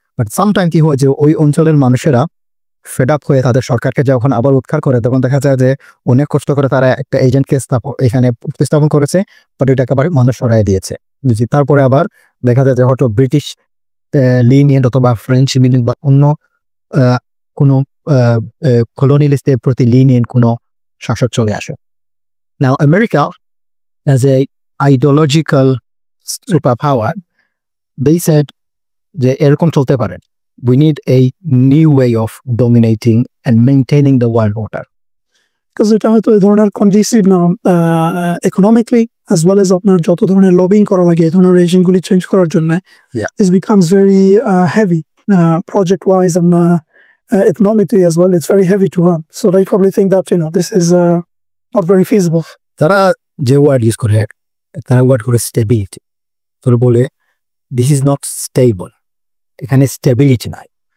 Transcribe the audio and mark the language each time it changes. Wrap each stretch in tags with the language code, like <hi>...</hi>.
<bn>But sometime কি হয় যে ওই অঞ্চলের মানুষেরা ফেড আপ হয়ে তাদের সরকারকে যখন আবার উৎখাত করে, তখন দেখা যায় যে অনেক কষ্ট করে তারা একটা এজেন্টকে এখানে প্রতিস্থাপন করেছে, বাট ওইটাকে আবার মানুষ সরাই দিয়েছে। তারপরে আবার দেখা যায় যে হয়তো ব্রিটিশ লিনিয়েন্ট অথবা ফ্রেঞ্চ লিনিয়েন্ট বা অন্য কোনো কলোনিয়ালিস্টদের প্রতি লিনিয়েন্ট কোনো শাসক চলে আসে।</bn> <en>now America as a ideological superpower, they said</en> <bn>যে এরকম চলতে পারে,</bn> <en>we need a new way of dominating and maintaining the world order. Because</en> <bn>এটা হয়তো এই ধরনের</bn> <en>conducive না economically as well as</en> <bn>আপনার যত ধরনের লবিং করা লাগে এই ধরনের রেজিমগুলি চেঞ্জ করার জন্য,</bn> <en>it becomes very heavy project wise and economically as well. It's very heavy to run, so they probably think that this is not very feasible.</en> <bn>তারা যে ওয়ার্ড ইউজ করে, তারা ওয়ার্ড করে স্টেবিলিটি। তোরা বলে</bn> <en>this is not stable,</en> <bn>এখানে stability নাই।</bn>